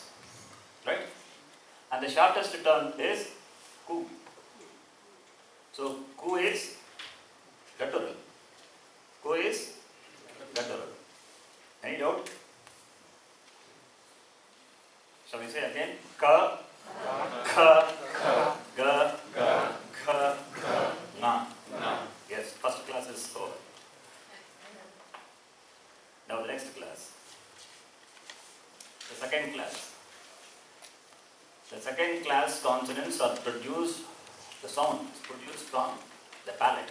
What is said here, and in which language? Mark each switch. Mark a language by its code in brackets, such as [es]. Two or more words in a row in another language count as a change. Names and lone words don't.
[en] Right? And the shortest term is ku. So ku is guttural. Ku is guttural. Any doubt? Shall we say again? Ka, kha, ga, kha, nga. Yes, first class is over. Now the next class. The second class. The second class consonants are produced, the sound is produced from the palate.